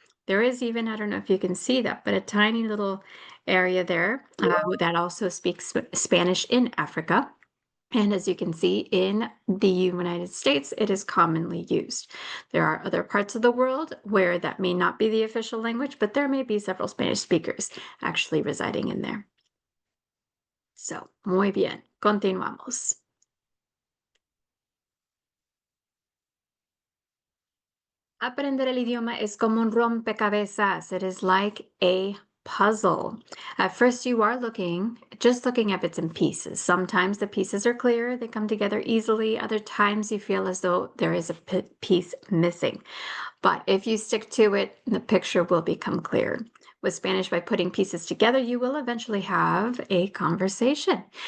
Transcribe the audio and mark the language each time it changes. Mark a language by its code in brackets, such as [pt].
[en] There is even, I don't know if you can see that, but a tiny little area there that also speaks Spanish in Africa. And as you can see, in the United States, it is commonly used. There are other parts of the world where that may not be the official language, but there may be several Spanish speakers actually residing in there. [es] So, muy bien, continuamos. Aprender el idioma es como un rompecabezas. [en] It is like a puzzle. At first, you are just looking at bits and pieces. Sometimes the pieces are clear, they come together easily. Other times, you feel as though there is a piece missing. But if you stick to it, the picture will become clear. With Spanish, by putting pieces together, you will eventually have a conversation.